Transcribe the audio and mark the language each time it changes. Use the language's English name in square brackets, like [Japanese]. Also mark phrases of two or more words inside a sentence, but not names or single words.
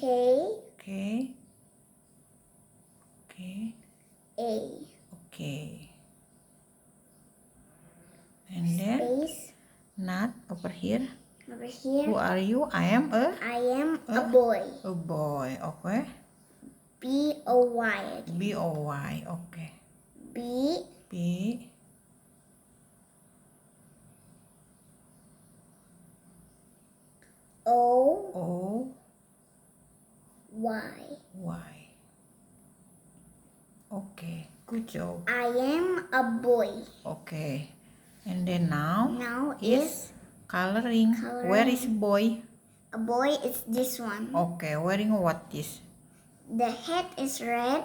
[English] K. Okay. A. Okay. And then Space. not over here. Over here. Who are you? I am a boy. A boy. Okay. B-O-Y. B-O-Y. Okay. B. B. O. O. Y. Y. Okay. Good job. I am a boy. Okay. And then now is coloring. Where is boy? a boy is this one. Okay. Wearing what is? The head is red.